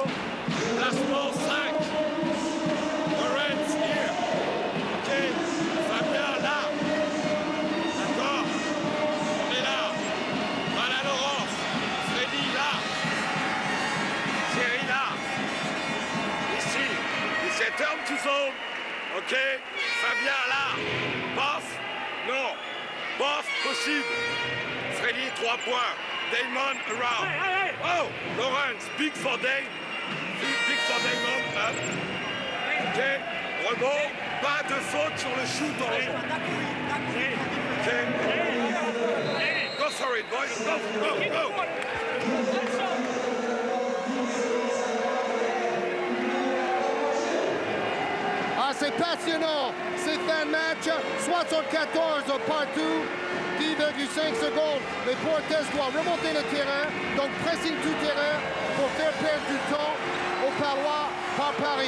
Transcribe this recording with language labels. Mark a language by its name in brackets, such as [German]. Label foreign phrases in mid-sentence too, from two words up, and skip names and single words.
[French] Placement 5. Orthez here. OK. Fabien là. D'accord. On est là. Voilà Laurence. Freddy là. Thierry là. Ici. Il s'est [English] turn to zone. [French] OK. Fabien là. Bof. Non. Bof. Possible. Freddy, 3 points. Damon around. [English] Oh, Lawrence, big for Dave. Big for Damon. OK. [French] Rebond. Pas de faute sur le shoot dans le OK. [English] Go for it, boys. Go, go, go. [French] Ah, c'est passionnant. C'est fin de match. 74 partout. 10,5 secondes. Mais Orthez doit remonter le terrain. Donc pressing tout terrain pour faire perdre du temps aux Palois par Paris.